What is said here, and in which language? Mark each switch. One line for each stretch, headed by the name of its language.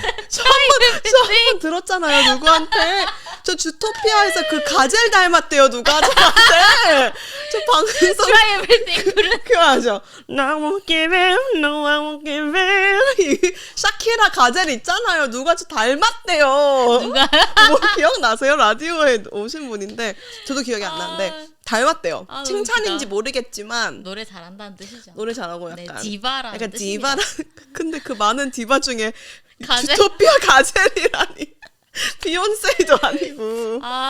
Korean: 저 한번 들었잖아요, 누구한테. 저 주토피아에서 그 가젤 닮았대요, 누가 저한테. 저 방송
English: Try everything.
Korean: 부르는 그거 아죠?
English: No, I won't give in, no, I won't give in.
Korean: 샤키라 가젤 있잖아요. 누가 저 닮았대요. 누가? 뭐 기억나세요? 라디오에 오신 분인데 저도 기억이 안 나는데 닮았대요. 너무 칭찬인지 웃기다. 모르겠지만 노래 잘한다는 뜻이죠. 노래 잘하고 네, 약간 디바라는 약간 뜻입니다. 디바라. 근데 그 많은 디바 중에 가젤? 주토피아 가젤이라니. 비욘세도 아니고